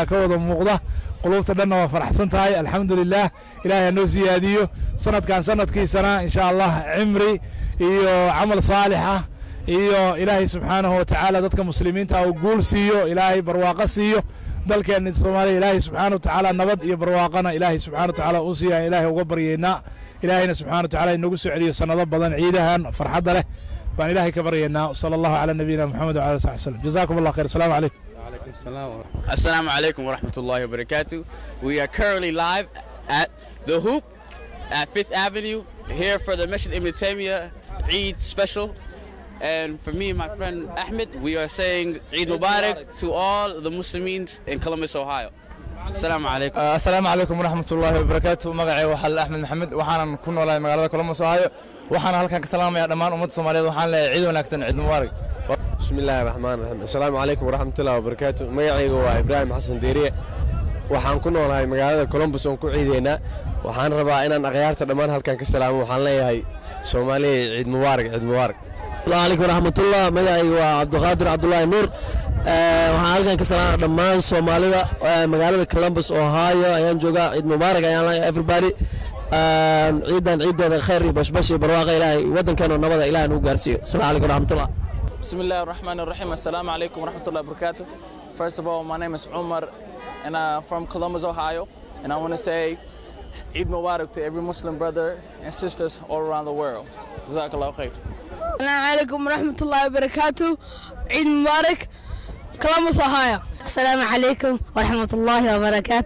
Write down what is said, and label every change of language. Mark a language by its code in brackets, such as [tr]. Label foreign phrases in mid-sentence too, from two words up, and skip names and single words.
[so] ka wada muuqda qulubta dhanna waa faraxsan tahay alxamdulillah ilaahay noo siyaadiyo sanadkan sanadkiisana [ar] إن شاء الله [so] cimri iyo amal saalix ah iyo ilaahay [ar] سبحانه وتعالى [so] dadka muslimiinta oo guul siiyo ilaahay barwaaqo siiyo dalkeena Soomaaliya ilaahay [ar] سبحانه وتعالى [so] nabad iyo barwaaqana ilaahay [ar] سبحانه وتعالى [so] uu siiyo ilaahay uga baryeena ilaahayna [ar] سبحانه وتعالى [so] inagu soo celiyo sanado badan ciidahan farxad leh baan ilaahay ka baryeena [ar] صلى الله على نبينا محمد وعلى آله وسلم جزاكم الله خيرا السلام عليكم. السلام عليكم ورحمة الله وبركاته. [en] We are currently live at The Hoop at 5th Avenue here for the Masjid Ibn Taymiyyah Eid special. And for me and my friend Ahmed, we are saying [ar] عيد مبارك [en] to all the Muslims in Columbus, Ohio. [ar] السلام عليكم. السلام عليكم ورحمة الله وبركاته. [so] Magacay waa Ahmed Maxamed waxaan ku noolahay magaalada Columbus, Ohio. waxaan halkan ka salaamayaa dhammaan ummadda Soomaaliyeed waxaan leeyahay ciid wanaagsan [ar] عيد مبارك. بسم الله الرحمن الرحيم السلام عليكم ورحمة الله وبركاته. [so] Magacaygu waa Ibrahim Xasan Deeriye. waxaan ku noolahay magaalada Columbus oo ku ciideena. waxaan rabaa inaan akhyaarta dhammaan halkan ka salaamo waxaan leeyahay Soomaaliyeed [ar] عيد مبارك عيد مبارك. السلام عليكم ورحمة الله. [so] Magacaygu waa Abdulqaadir Abdullahi Nuur. waxaan halkan ka salaamayaa dhammaan Soomaalida magaalada Columbus Ohio ayaan joogaa [ar] عيد مبارك [so] ayaan leeyahay everybody. ciidan ciideeda khayr iyo bashbash iyo barwaaqo ilaahay wadankeena nabada ilaahay nagu gaarsiiyo. [ar] السلام عليكم ورحمة الله. بسم الله الرحمن الرحيم السلام عليكم ورحمة الله وبركاته. [en] First of all, my name is Umar and I'm from Columbus, Ohio, and I want to say [ar] عيد مبارك [en] to every Muslim brother and sisters all around the world. [ar] جزاك الله خيرا. السلام عليكم ورحمة الله وبركاته. عيد مبارك, Columbus, Ohio. السلام عليكم ورحمة الله وبركاته.